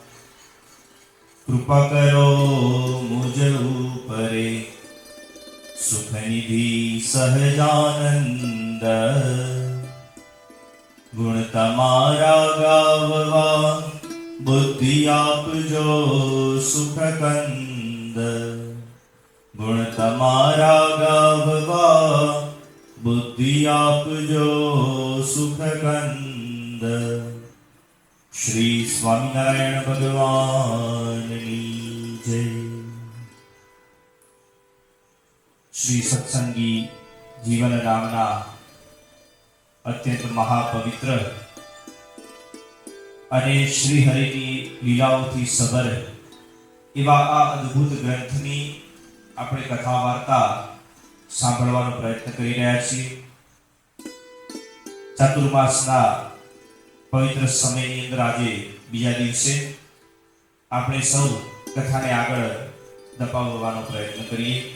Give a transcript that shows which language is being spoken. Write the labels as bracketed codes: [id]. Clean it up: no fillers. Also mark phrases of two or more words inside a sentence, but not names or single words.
[gu] કૃપા કરો મુઝ ઊપરે સુખનિધિ સહજાનંદ ગુણ તમારા ગાવવા બુદ્ધિ આપજો સુખકંદ ગુણ તમારા ગાવવા બુદ્ધિ આપજો સુખકંદ। શ્રી સ્વામિનારાયણ ભગવાનની જય। શ્રી સત્સંગી જીવન નામના અત્યંત મહાપવિત્ર અને શ્રી હરિની લીલાઓથી સબર એવા આ અદ્ભુત ગ્રંથની આપણે કથા વાર્તા સાંભળવાનો પ્રયત્ન કરી રહ્યા છીએ। ચાતુર્માસના પવિત્ર સમયની અંદર આજે બીજા દિવસે આપણે સૌ કથાને આગળ દબાવવાનો પ્રયત્ન કરીએ।